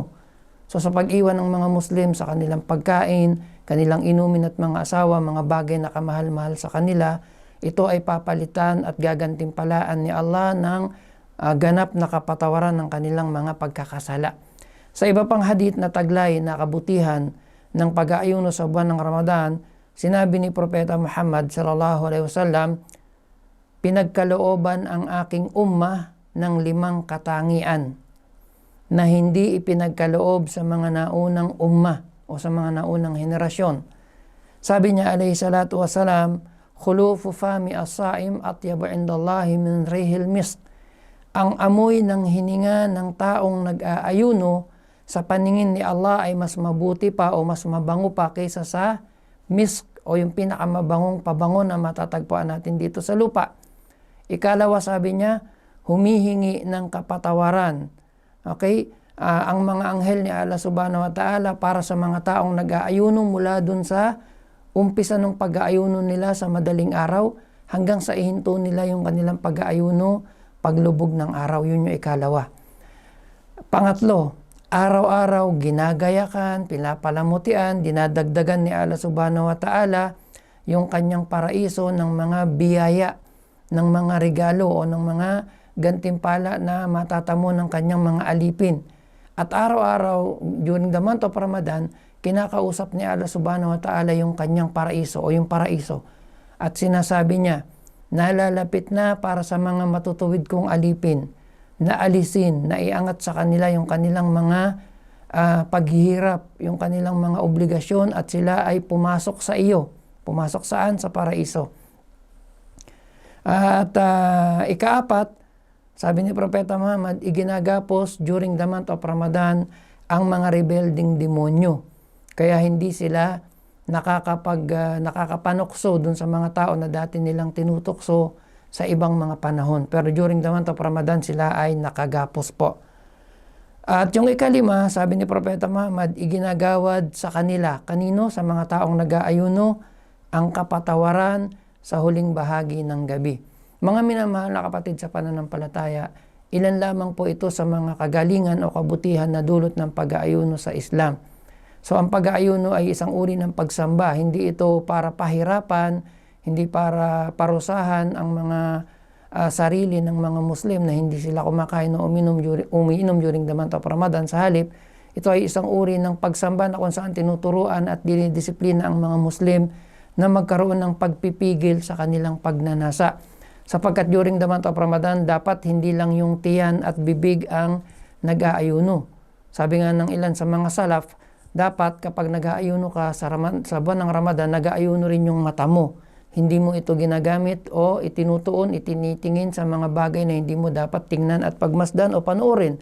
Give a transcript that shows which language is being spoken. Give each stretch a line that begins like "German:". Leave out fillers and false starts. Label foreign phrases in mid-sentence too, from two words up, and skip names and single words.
Filipino: So sa pag-iwan ng mga Muslim sa kanilang pagkain, kanilang inumin at mga asawa, mga bagay na kamahal-mahal sa kanila, ito ay papalitan at gagantimpalaan ni Allah ng ganap na kapatawaran ng kanilang mga pagkakasala. Sa iba pang hadith na taglay na kabutihan ng pag-aayuno sa buwan ng Ramadan, sinabi ni Propeta Muhammad
Arabic: صلى الله عليه وسلم,
Filipino: pinagkalooban ang aking ummah ng 5 katangian na hindi ipinagkaloob sa mga naunang ummah o sa mga naunang henerasyon. Sabi niya
Arabic: عليه الصلاة والسلام خلوف فم الصائم أطيب عند الله من ريح المسك.
Filipino: Ang amoy ng hininga ng taong nag-aayuno sa paningin ni Allah ay mas mabuti pa o mas mabango pa kaysa sa misk o yung pinakamabangong pabango na matatagpuan natin dito sa lupa. Ikalawa, sabi niya, humihingi ng kapatawaran. Okay? Ang mga anghel ni Allah
Arabic: سبحانه وتعالى
Filipino: para sa mga taong nag-aayuno mula dun sa umpisa ng pag-aayuno nila sa madaling araw hanggang sa ihinto nila yung kanilang pag-aayuno paglubog ng araw. Yun yung ikalawa. Pangatlo, araw-araw ginagayakan, pinapalamutian, dinadagdagan ni Allah
Arabic: سبحانه وتعالى
Filipino: yung kanyang paraiso ng mga biyaya, ng mga regalo o ng mga gantimpala na matatamo ng kanyang mga alipin. At araw-araw
English: during the month of Ramadan,
Filipino: kinakausap ni Allah
Arabic: سبحانه وتعالى
Filipino: yung kanyang paraiso o yung paraiso. At sinasabi niya, nalalapit na para sa mga matutuwid kong alipin, na alisin, na iangat sa kanila yung kanilang mga paghihirap, yung kanilang mga obligasyon at sila ay pumasok sa iyo. Pumasok saan? Sa paraiso. At ikaapat, sabi ni Propeta Muhammad, iginagapos
English: during the month of Ramadan
Filipino: ang mga rebelding demonyo. Kaya hindi sila nakakapanukso dun sa mga tao na dati nilang tinutukso sa ibang mga panahon.
English: Pero during the month of Ramadan,
Filipino: sila ay nakagapos po. At yung ikalima, sabi ni Propeta Muhammad, iginagawad sa kanila, kanino? Sa mga taong nag-aayuno, ang kapatawaran sa huling bahagi ng gabi. Mga minamahal na kapatid sa pananampalataya, ilan lamang po ito sa mga kagalingan o kabutihan na dulot ng pag-aayuno sa Islam. So ang pag-aayuno ay isang uri ng pagsamba. Hindi ito para pahirapan, hindi para parusahan ang mga sarili ng mga Muslim na hindi sila kumakain o umiinom
English: during the month of Ramadan.
Filipino: Sa halip, ito ay isang uri ng pagsamba na kung saan tinuturuan at dinidisiplina ang mga Muslim na magkaroon ng pagpipigil sa kanilang pagnanasa.
English: Sapagkat during the month of Ramadan,
Filipino: dapat hindi lang yung tiyan at bibig ang nag-aayuno. Sabi nga ng ilan sa mga salaf, dapat kapag nag-aayuno ka sa buwan ng Ramadan, nag-aayuno rin yung mata mo. Hindi mo ito ginagamit o itinutuon, itinitingin sa mga bagay na hindi mo dapat tingnan at pagmasdan o panoorin.